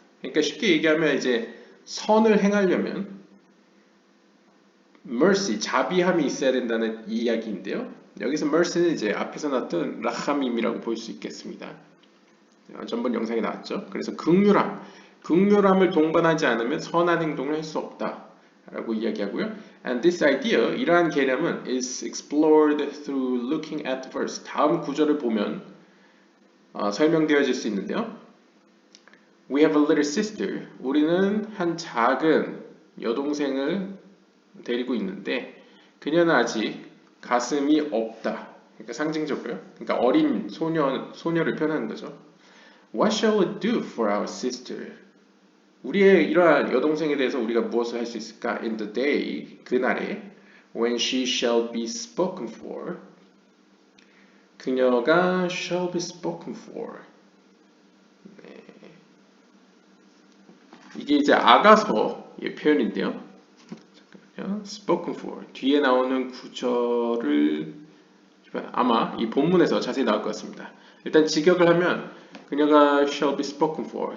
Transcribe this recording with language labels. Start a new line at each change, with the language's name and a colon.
Korean: 그러니까 쉽게 얘기하면 이제 선을 행하려면 mercy, 자비함이 있어야 된다는 이야기인데요. 여기서 mercy는 이제 앞에서 나왔던 라함임이라고 볼 수 있겠습니다. 전번 영상에 나왔죠. 그래서 긍휼함을 동반하지 않으면 선한 행동을 할 수 없다. 라고 이야기하고요.
English: And this idea,
Korean: 이러한 개념은
English: is explored through looking at the verse.
Korean: 다음 구절을 보면 설명되어질 수 있는데요.
English: We have a little sister.
Korean: 우리는 한 작은 여동생을 데리고 있는데 그녀는 아직 가슴이 없다. 그러니까 상징적으로요. 그러니까 어린 소녀를 표현하는 거죠.
English: What shall we do for our sister?
Korean: 우리의 이러한 여동생에 대해서 우리가 무엇을 할 수 있을까?
English: In the day,
Korean: 그날에
English: when she shall be spoken for,
Korean: 그녀가
English: shall be spoken for.
Korean: 네. 이게 이제 아가서의 표현인데요. 잠깐만요. spoken for. 뒤에 나오는 구절을 아마 이 본문에서 자세히 나올 것 같습니다. 일단 직역을 하면 그녀가
English: shall be spoken for.